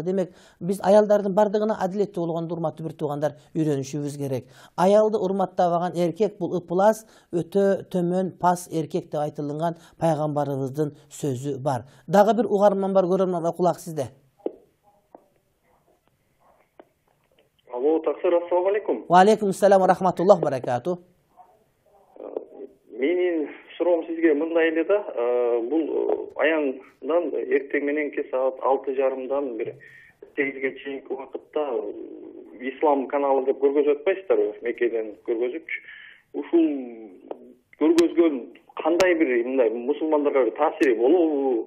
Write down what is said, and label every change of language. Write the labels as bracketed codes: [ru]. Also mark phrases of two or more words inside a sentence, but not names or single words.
[ky] Демек биз аялдардын бардыгына адилеттүү болгонду, урматтуу бир туугандар, үйрөнүшүбүз керек. Аялды урматтабаган эркек бул ыплас, өтө төмөн пас эркек деп айтылган пайгамбарыбыздын сөзү бар. Дагы бир угарман бар, көрөрмөн, кулак сизде. Алло, таксир, [ar] السلام عليكم. وعليكم السلام ورحمة الله بركاته. [ky] Менин суроом сизге мындай эле да, бул аяндан эртең мененки саат 6:30 бир 8ге чейинки убакытта Ислам каналы деп көргөзүп атпайсыздарбы? Меккеден көргөзүпчү. Ушул көргөзгөн кандай бир мындай мусулмандарга таасири болобу?